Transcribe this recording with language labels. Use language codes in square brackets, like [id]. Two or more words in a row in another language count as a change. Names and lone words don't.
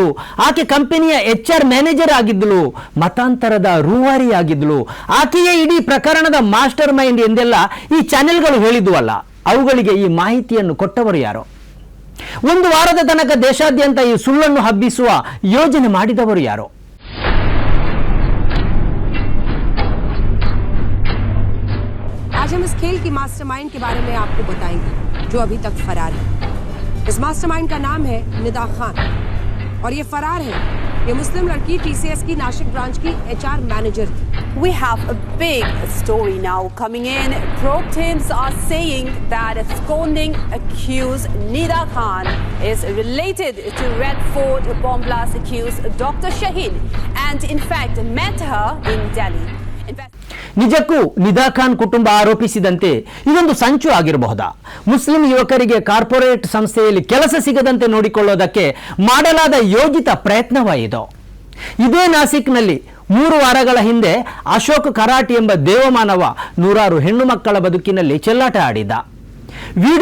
[kn] ಆಕೆ ಕಂಪನಿಯ [en] HR manager [kn] ಆಗಿದ್ದಳು, ಮತಾಂತರದ ರೂವಾರಿ ಆಗಿದ್ದಳು. ಆಕೆಯೇ ಇಡೀ ಪ್ರಕರಣದ ಮಾಸ್ಟರ್ ಮೈಂಡ್ ಎಂದೆಲ್ಲ ಈ ಚಾನೆಲ್ಗಳು ಹೇಳಿದ್ವಲ್ಲ, ಅವುಗಳಿಗೆ ಈ ಮಾಹಿತಿಯನ್ನು ಕೊಟ್ಟವರು ಯಾರು? ಒಂದು ವಾರದ ತನಕ ದೇಶಾದ್ಯಂತ ಈ ಸುಳ್ಳನ್ನು ಹಬ್ಬಿಸುವ ಯೋಜನೆ ಮಾಡಿದವರು ಯಾರು? [hi] आज हम इस खेल की मास्टरमाइंड के बारे में आपको बताएंगे जो अभी तक फरार है. इस मास्टरमाइंड का नाम है निदा खान और ये फरार है. ये मुस्लिम लड़की TCS की नासिक ब्रांच की [en] HR manager [hi] थी. [en] We have a big story now coming in. Probe teams are saying that absconding accused Nida Khan is related to Red Fort bomb blast accused Dr. Shaheen and in fact met her in Delhi. [kn] ನಿಜಕ್ಕೂ ನಿದಾ ಖಾನ್ ಕುಟುಂಬ ಆರೋಪಿಸಿದಂತೆ ಇದೊಂದು ಸಂಚು ಆಗಿರಬಹುದಾ? ಮುಸ್ಲಿಂ ಯುವಕರಿಗೆ ಕಾರ್ಪೊರೇಟ್ ಸಂಸ್ಥೆಯಲ್ಲಿ ಕೆಲಸ ಸಿಗದಂತೆ ನೋಡಿಕೊಳ್ಳೋದಕ್ಕೆ ಮಾಡಲಾದ ಯೋಜಿತ ಪ್ರಯತ್ನವಾಯಿತು. ಇದೇ ನಾಸಿಕ್ನಲ್ಲಿ 3 ವಾರಗಳ ಹಿಂದೆ ಅಶೋಕ್ ಖರಾಟ್ ಎಂಬ ದೇವಮಾನವ ನೂರಾರು ಹೆಣ್ಣು ಮಕ್ಕಳ ಬದುಕಿನಲ್ಲಿ ಚೆಲ್ಲಾಟ ಆಡಿದ್ದ.